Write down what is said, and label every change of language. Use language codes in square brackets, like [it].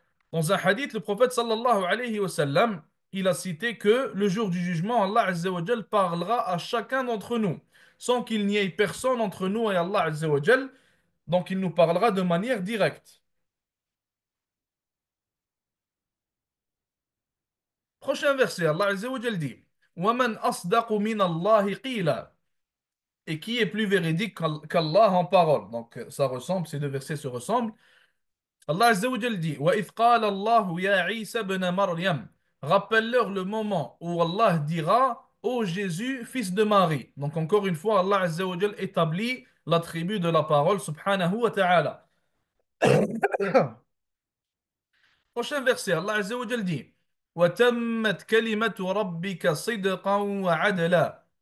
[fr] Dans un hadith, le prophète sallallahu alayhi wa sallam, il a cité que le jour du jugement, Allah azza wa jal parlera à chacun d'entre nous, sans qu'il n'y ait personne entre nous et Allah azza wa jal, donc il nous parlera de manière directe. Prochain verset, Allah azza wa jal dit [ar] وَمَنْ أَصْدَقُ مِنَ اللَّهِ قِيلًا. [fr] et qui est plus véridique qu'Allah en parole. Donc ça ressemble, ces deux versets se ressemblent. Allah Azza wa Jal dit [ar] وَإِذْ قَالَ اللَّهُ يَا عِيسَى بْنَ مَرْيَمَ. [fr] Rappelle-leur le moment où Allah dira ô Jésus, fils de Marie. Donc encore une fois, Allah Azza wa Jal établit l'attribut de la parole subhanahu wa ta'ala. Prochain verset, Allah Azza wa Jal dit [ar] وَتَمَّتْ كَلِمَةُ رَبِّكَ صِدْقًا وَعَدْلًا.